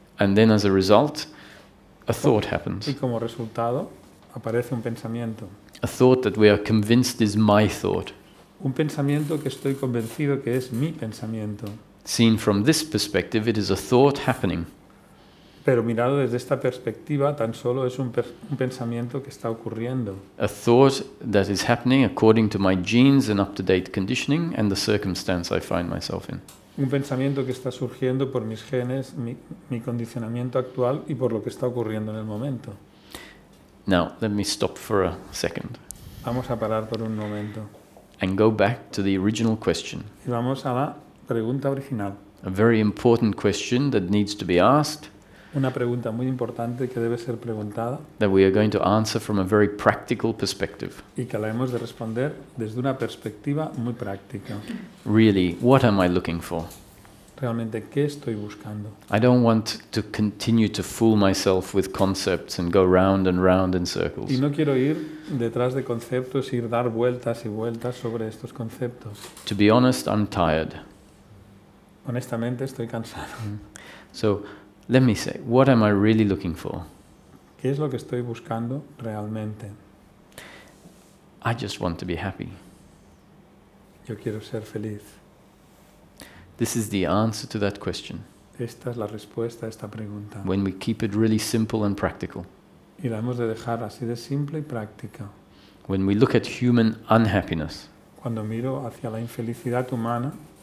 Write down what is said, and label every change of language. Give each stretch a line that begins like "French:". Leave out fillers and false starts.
English: and then as a result, a thought happens.
Spanish: Y como resultado aparece un pensamiento.
English: A thought that we are convinced is my thought.
Spanish: Un pensamiento que estoy convencido que es mi pensamiento.
English: Seen from this perspective, it is a thought happening.
Spanish: Pero mirado desde esta perspectiva, tan solo es un pensamiento que está ocurriendo.
English: A thought that is happening according to my genes and up-to-date conditioning and the circumstance I find myself in.
Spanish: Un pensamiento que está surgiendo por mis genes, mi condicionamiento actual y por lo que está ocurriendo en el momento.
English: Now, let me stop for a second
Spanish: Vamos a parar por un momento.
English: and go back to the original question.
Spanish: Y vamos a la pregunta original.
English: A very important question that needs to be asked,
Spanish: Una pregunta muy importante que debe ser preguntada
English: that we are going to answer from a very practical perspective.
Spanish: y que la hemos de responder desde una perspectiva muy práctica.
English: Really, what am I looking for?
Spanish: Realmente, ¿qué estoy buscando?
English: I don't want to continue to fool myself with concepts and go round and round in circles.
Spanish: Y no quiero ir detrás de conceptos, ir dar vueltas y vueltas sobre estos conceptos.
English: To be honest, I'm tired.
Spanish: Honestamente, estoy cansado.
English: So let me say, what am I really looking for?
Spanish: ¿Qué es lo que estoy buscando realmente?
English: I just want to be happy.
Spanish: Yo quiero ser feliz.
English: This is the answer to that question.
Spanish: Esta es la respuesta a esta pregunta.
English: When we keep it really simple and practical.
Spanish: Y la hemos de dejar así de simple y práctica.
English: When we look at human unhappiness,
Spanish: Cuando miro hacia la infelicidad humana,